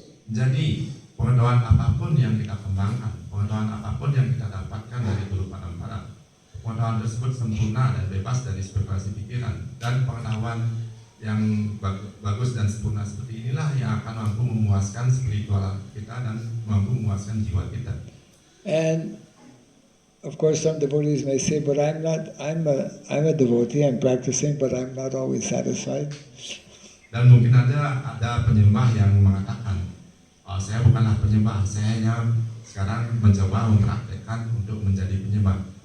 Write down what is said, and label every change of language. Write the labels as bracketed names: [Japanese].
[Indonesian] Jadi pengetahuan apapun yang kita kembangkan, pengetahuan apapun yang kita dapatkan dari Guru Parampara, pengetahuan tersebut sempurna dan bebas dari spekulasi pikiran, dan pengetahuan yang bagus dan sempurna seperti inilah yang akan mampu memuaskan spiritual kita dan mampu memuaskan jiwa kita. [English] And of course, some devotees may say, "But I'm a devotee. I'm practicing, but I'm not always satisfied." [Indonesian] Dan mungkin ada penyembah yang mengatakan, saya bukanlah penyembah, saya hanya sekarang mencoba mempraktekkan untuk menjadi penyembah.